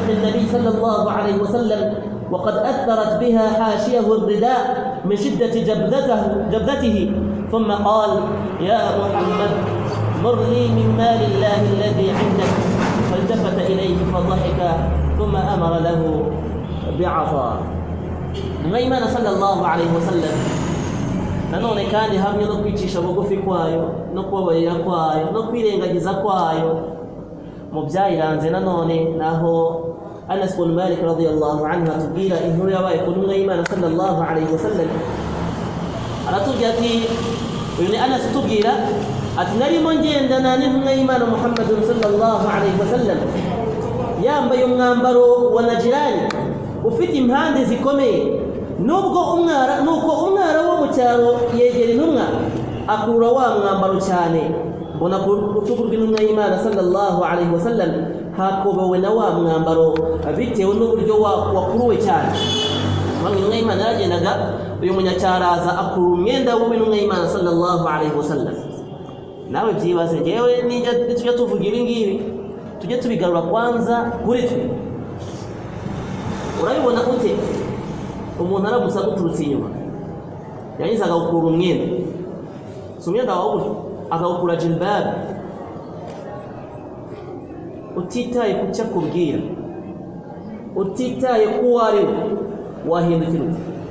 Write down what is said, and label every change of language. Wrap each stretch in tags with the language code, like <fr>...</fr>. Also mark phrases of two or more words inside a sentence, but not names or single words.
<ar>النبي صلى الله عليه وسلم وقد أثرت بها حاشيه الرداء من شدة جبذته، ثم قال يا محمد مر لي من مال الله الذي عندك، فالتفت إليه فضحك ثم أمر له بعصا. الإمام صلى الله عليه وسلم</ar> <rw>nanone kandi hamwe no kwicisha bugufi kwayo no kubabarira kwayo no kwirengagiza kwayo mu byayiranze. Nanone naho Anas ibn Malik</rw> <ar>رضي الله عنه</ar> <rw>atubwira inkuru yabaye ku ntumwa y'Imana</rw> <ar>صلى الله عليه وسلم,</ar> <rw>aratubwira ati, uyu ni Anas utubwira ati narimo ngendana n'intumwa y'Imana Muhammad</rw> <ar>صلى الله عليه وسلم</ar> <rw>yambaye umwambaro wa Najirani ufite impande zikomeye, nuko umwara wo mu cyaro yegera intumwa akura wa mwambaro cyane, mbona ku rutugu rw'intumwa y'Imana</rw> <ar>صلى الله عليه وسلم</ar> <rw>hakobowe na wa mwambaro bitewe n'uburyo wakuruwe cyane. Intumwa y'Imana yaragendaga uyu munyacyaraza akura umwenda w'intumwa y'Imana</rw> <ar>صلى الله عليه وسلم.</ar> <rw>Nawe byibaze ngewe nijya tujya tuvuga ibi ngibi tujye tubigarura kwanza kuri twe. Urabibona ute umuntu aragusa guturutse inyuma yarangiza agawukura umwenda, si umwenda wawe agawukura jilbab, utitaye ku cyo akubwira, utitaye ku uwo ari we, wahindukira ute?</rw>